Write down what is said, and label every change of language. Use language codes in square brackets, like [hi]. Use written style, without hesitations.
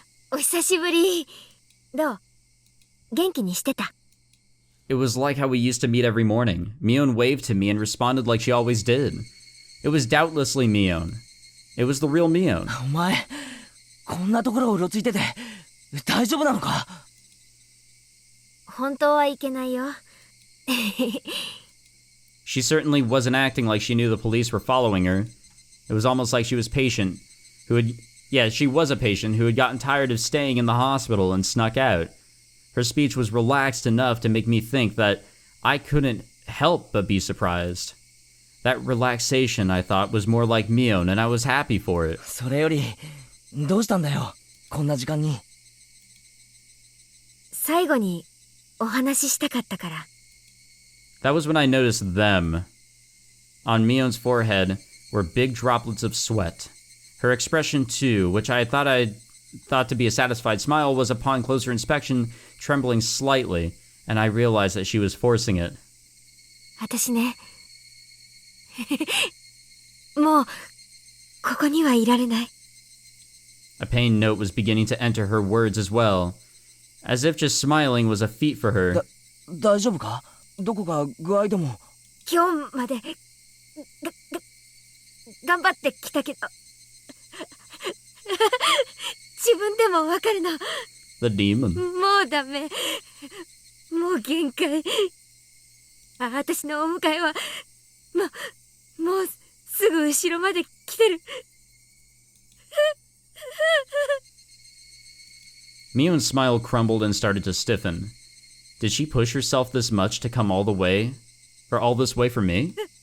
[ja] お久しぶり。どう？元気にしてた？ [en] It was like how we used to meet every morning. Mion waved to me and responded like she always did. It was doubtlessly Mion. It was the real Mion. [ja] お前、こんなところをうろついてて、大丈夫なのか？本当はいけないよ。 [en] She certainly wasn't acting like she knew the police were following her. It was almost like she was patient, she was a patient who had gotten tired of staying in the hospital and snuck out. Her speech was relaxed enough to make me think that I couldn't help but be surprised. That relaxation, I thought, was more like Mion, and I was happy for it. [ja] それより、どうしたんだよ、こんな時間に。最後にお話ししたかったから。 [en] That was when I noticed them. On Mion's forehead were big droplets of sweat. Her expression, too, which I thought to be a satisfied smile, was upon closer inspection trembling slightly, and I realized that she was forcing it. [ja] 私ね。もう、ここにはいられない。 [en] A pain note was beginning to enter her words as well, as if just smiling was a feat for her. [ja] 大丈夫か？どこか具合でも。今日まで頑張ってきたけど自分でもわかるの。 [en] The demon. [ja] もうダメ。もう限界。私のお迎えはもうすぐ後ろまで来てる。 [en] Mion's smile crumbled and started to stiffen. Did she push herself this much to come all the way? Or all this way for me?